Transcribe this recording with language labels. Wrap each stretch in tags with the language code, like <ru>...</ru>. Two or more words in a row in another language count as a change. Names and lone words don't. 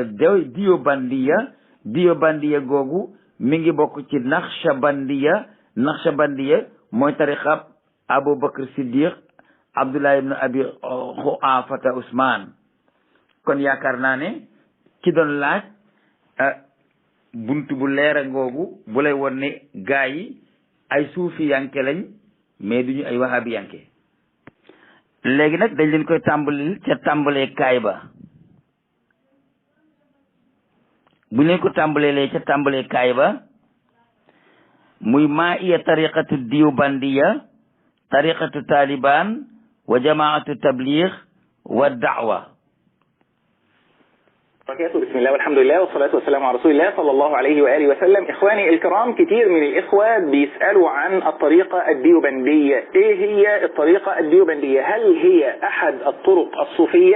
<wo>Deobandiya googu mi ngi bokk ci Naqshbandiya mooy tariqa Abu Bakr Siddiq Abdullah ibn Abi Quhafata Usman kon yaakaar naa ne ki doon laaj buntu bu leera ngoogu bu lay won ne gaa yi ay suufi yanke lañ mais duñu ay wahabi yanke léegi nag dañ leen koy tàmbalil ca tàmbalee kaay ba bu leen ko tàmbaleelee ca tàmbalee kaay ba muy</wo> <ar>ما هي طريقة ديوبندية طريقة طالبان وجماعة تبليغ ودعوة. بسم الله والحمد لله والصلاة والسلام على رسول الله صلى الله عليه وآله وسلم. إخواني الكرام، كتير من الإخوة بيسألوا عن الطريقة الديوبندية. إيه هي الطريقة الديوبندية؟ هل هي أحد الطرق الصوفية؟</ar>